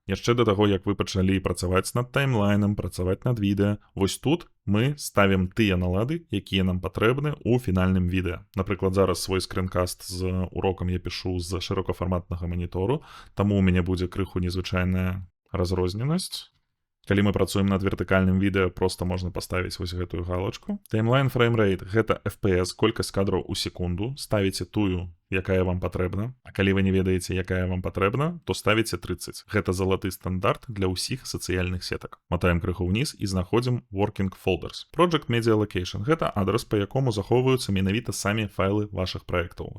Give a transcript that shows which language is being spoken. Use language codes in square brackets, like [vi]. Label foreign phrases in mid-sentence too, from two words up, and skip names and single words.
[be] Яшчэ да таго, як вы пачалі працаваць над таймлайнам, працаваць над відэа, вось тут мы ставім тыя налады, якія нам патрэбны ў фінальным відэа. Напрыклад, зараз свой скринкаст з урокам я пішу з шырокафарматнага манітору, таму ў мяне будзе крыху незвычайная разрозненасць. Калі мы працуем над вертыкальным відэа, проста можна паставіць вось гэтую галочку. [en] Timeline frame rate — [be] гэта FPS, колькасць кадраў у секунду. Ставіце тую, якая вам патрэбна. А калі вы не ведаеце, якая вам патрэбна, то ставіце 30. Гэта залаты стандарт для ўсіх сацыяльных сетак. Матаем крыху ўніз і знаходзім [en] Working Folders. Project Media Location — [be] гэта адрас, па якому захоўваюцца менавіта самі файлы вашых праектаў.